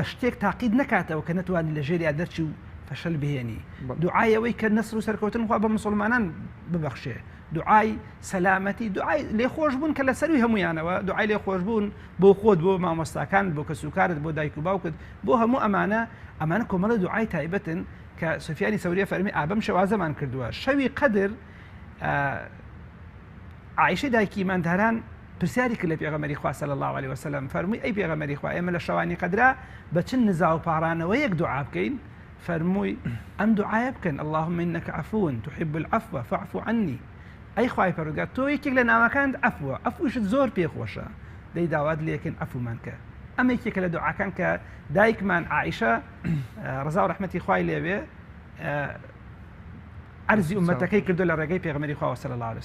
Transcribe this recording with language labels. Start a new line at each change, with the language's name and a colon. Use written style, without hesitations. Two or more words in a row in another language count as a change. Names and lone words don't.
Central Kurdish: شتێک تاقید نکاتەوە کە نەتوانانی لە ژێری دەرچی و فەشەل بهێنی دوعایەوەی کە نەسر و سەرکەوتن خوا بە مسلمانان ببەخشێ دوعای سەلامەتی دوعای لێخۆشبوون کە لەسەروی هەمویانەوە دوعای لێخۆشبوون بۆ خۆت بۆ مامۆستاکان بۆ کەسوکارت بۆ دایک و باوکت بۆ هەموو ئەمانە کۆمەڵە دوعای تایبەتن کە سوفیانی سەوریە فەرمی ئابەم شەوازەمان کردووە شەوی قەدر عایشە دایکی ئیمانداران پرسیاری کرد لە پێغەمبەری خوا
Arabic: صلی الله عليه وسلم
Central Kurdish: فەرمووی ئەی پێغەمبەری خوا ئێمە لە شەوانی قەدرا بە چەند نزا و پاڕانەوە یەک دوعا بکەین فەرمووی ئەم دوعایە بکەن
Arabic: اللهم إنك عفو تحب العفو فاعف عني
Central Kurdish: ئەی خوای پەروەردگار تۆ یەکێک لە ناوەکانت عەفوە عەفویشت زۆر پێخۆشە دەی داوات لێکن عەفومان کە ئەمە یەکێکە لە دوعاکان کە دایکمان عایشە ڕزا و ڕەحمەتی خوای لێبێ عرضی ئومەتەکەی کردو لە ڕێگەی پێغەمبەری خوا
Arabic: صلی الله عليه وسلم